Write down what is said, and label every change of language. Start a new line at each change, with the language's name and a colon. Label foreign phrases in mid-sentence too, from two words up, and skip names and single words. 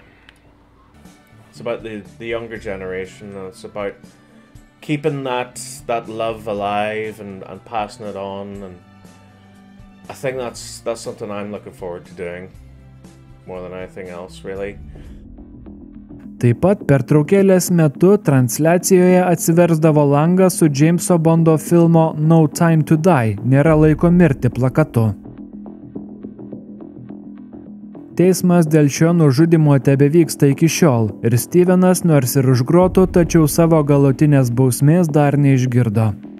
English: It's about the younger generation, and it's about keeping that love alive and passing it on, and I think that's something I'm looking forward to doing more than anything else, really.
Lithuanian: Taip pat pertraukėlės metu transliacijoje atsiversdavo langas su Jameso Bondo filmo No Time to Die – Nėra laiko mirti plakatu. Teismas dėl šio nužudymo tebevyksta iki šiol ir Stevenas nors ir už grotų, tačiau savo galutinės bausmės dar neišgirdo.